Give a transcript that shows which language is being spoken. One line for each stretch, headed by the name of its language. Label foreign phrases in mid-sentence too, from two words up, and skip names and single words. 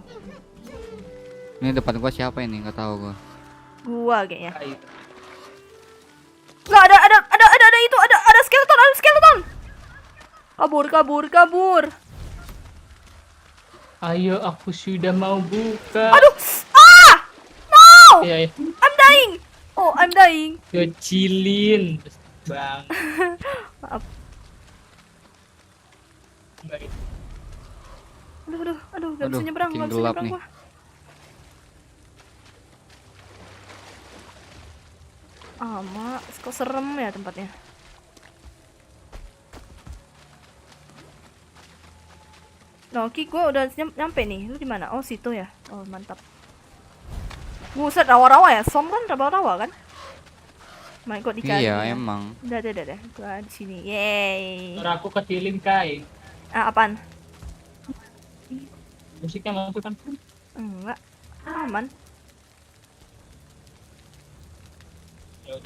Indonesian: Ini depan gua siapa ini? Enggak tahu gua. gua kayaknya. Enggak ada itu, ada skeleton. Kabur. Ayo, aku sudah mau buka. Aduh. No! Iya.
English: I'm dying.
Indonesian: Kecilin. Bang. Maaf. Baik. Aduh, gak bisa nyebrang, makin gelap nih. gua. Mak, kok serem ya tempatnya. Oke, gue udah nyampe nih. Lu di mana? Oh, situ ya. Oh, mantap. Buset, rawa-rawa ya. Somran rawa-rawa kan? Main kok dicari. Iya, ya. emang. Udah. Gua di sini. Yeay. Suara aku kecilin Kai. Apaan? Musiknya masuk kan? Enggak. Aman. Ya udah.